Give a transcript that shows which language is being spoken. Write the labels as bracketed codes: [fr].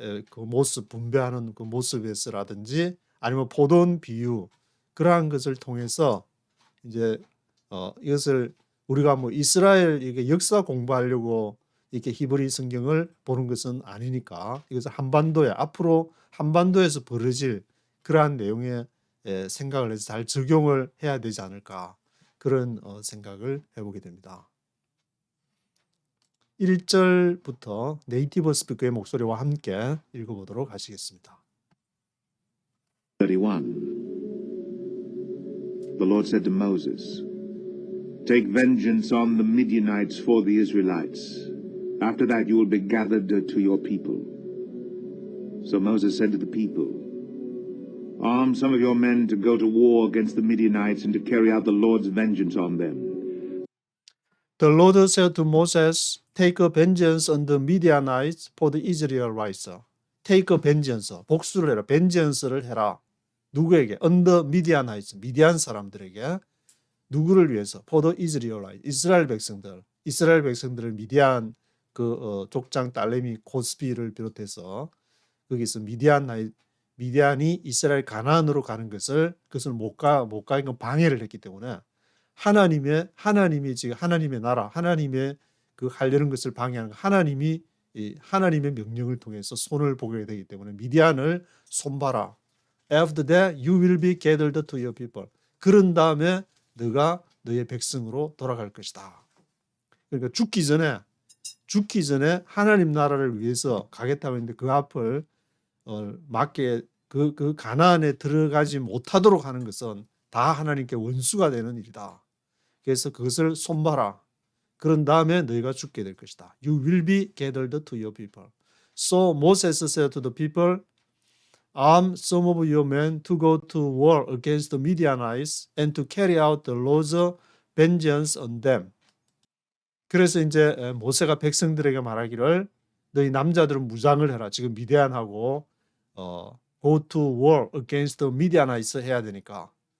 [ko] 그 모습 분배하는 그 모습에서라든지 아니면 포도원 비유 그러한 것을 통해서 이제 이것을 우리가 뭐 이스라엘 이게 역사 공부하려고 이렇게 히브리 성경을 보는 것은 아니니까 이것을 앞으로 한반도에서 벌어질 그러한 내용의 생각을 해서 잘 적용을 해야 되지 않을까 그런 생각을 해보게 됩니다. 1절부터 네이티브 스피커의 목소리와 함께 읽어보도록 하시겠습니다. 31. [en] The Lord said to Moses, Take vengeance on the Midianites for the Israelites. After that you will be gathered to your people. So Moses said to the people, Arm some of your men to go to war against the Midianites and to carry out the Lord's vengeance on them. The Lord said to Moses, Take vengeance on the Midianites for the Israelites. Take vengeance, [ko] 복수를 해라, vengeance를 해라. 누구에게? [en] On the Midianites, [ko] 미디안 사람들에게. 누구를 위해서? [en] For the Israelites, [ko] 이스라엘 백성들을 미디안 그 족장 딸내미 고스비를 비롯해서 거기서 미디안이 이스라엘 가나안으로 가는 그것을 못 가니까 방해를 했기 때문에 하나님이 지금 하나님의 나라, 하나님의 그 하려는 것을 방해하는 하나님의 명령을 통해서 손을 보게 되기 때문에 미디안을 손봐라. [en] After that you will be gathered to your people. [ko] 그런 다음에 너가 너의 백성으로 돌아갈 것이다. 그러니까 죽기 전에 하나님 나라를 위해서 가겠다고 했는데 그 앞을 맞게 그 가나안에 들어가지 못하도록 하는 것은 다 하나님께 원수가 되는 일이다. 그래서 그것을 손봐라. 그런 다음에 너희가 죽게 될 것이다. [en] You will be gathered to your people. So Moses said to the people, Arm some of your men to go to war against the Midianites and to carry out the Lord's vengeance on them. [ko] 그래서 이제 모세가 백성들에게 말하기를 너희 남자들은 무장을 해라. 지금 미디안하고 [en] go to war against the Midianites [ko] 해야 되니까.